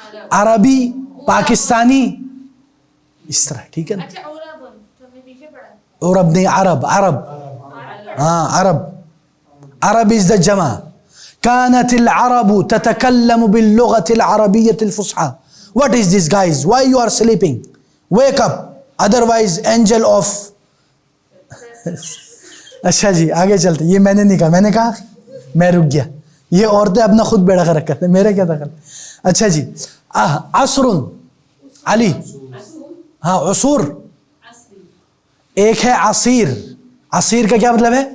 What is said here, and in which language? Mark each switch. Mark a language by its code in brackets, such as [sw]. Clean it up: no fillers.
[ur] عربی پاکستانی اس طرح. ٹھیک ہے نا. عرب نہیں عرب. ہاں عرب [en] is the [ur] جمع. [ar] كانت العرب تتكلم باللغة العربية الفصحى. [en] What is this guys? Why you are sleeping? Wake up. Otherwise angel of [ur] اچھا جی آگے چلتے. یہ میں نے نہیں کہا, میں نے کہا میں رک گیا. یہ عورتیں اپنا خود بیڑا کر رکھتے ہیں, میرے کیا دخل. اچھا جی عصر علی. ہاں عصور ایک ہے عصیر. عصیر کا کیا مطلب ہے؟